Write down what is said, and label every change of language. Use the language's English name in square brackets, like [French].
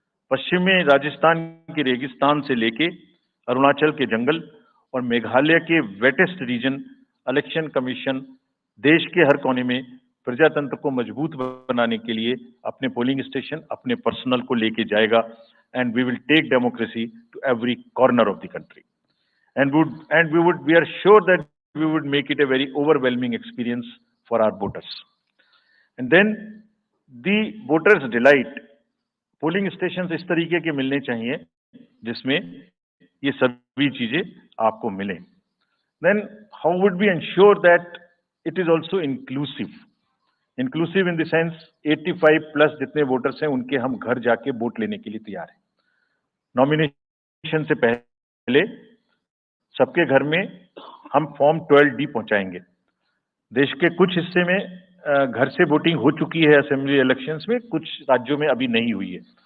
[Hindi] पश्चिम में राजस्थान के रेगिस्तान से लेके अरुणाचल के जंगल और मेघालय के वेटेस्ट रीजन इलेक्शन कमीशन देश के हर कोने में प्रजातंत्र को मजबूत बनाने के लिए अपने पोलिंग स्टेशन, अपने पर्सनल को लेके जाएगा, and we will take democracy to every corner of the country, and we are sure that we would make it a very overwhelming experience for our voters. And then the voters delight, polling station इस तरीके के मिलने चाहिए जिसमें ये सभी चीजें आपको मिले. [English] Then how would we ensure that it is also inclusive? [Hindi] Inclusive in the sense 85 plus जितने वोटर्स हैं उनके हम घर जाके वोट लेने के लिए तैयार हैं. नॉमिनेशन से पहले सबके घर में हम फॉर्म 12D पहुंचाएंगे. देश के कुछ हिस्से में घर से वोटिंग हो चुकी है असेंबली इलेक्शंस में, कुछ राज्यों में अभी नहीं हुई है.